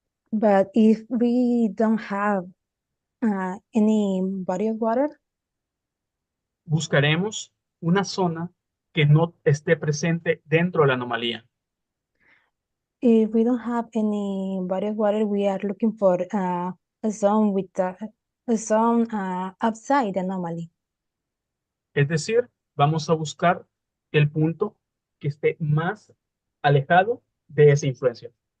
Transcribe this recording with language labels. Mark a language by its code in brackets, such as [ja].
[en] But if we don't have any body of water, [es] buscaremos una zona que no esté presente dentro de la anomalía. [en] if we don't have any body of water, we are looking for a zone with a zone outside the anomaly. [es] Es decir, vamos a buscar el punto que esté más alejado de esa influencia.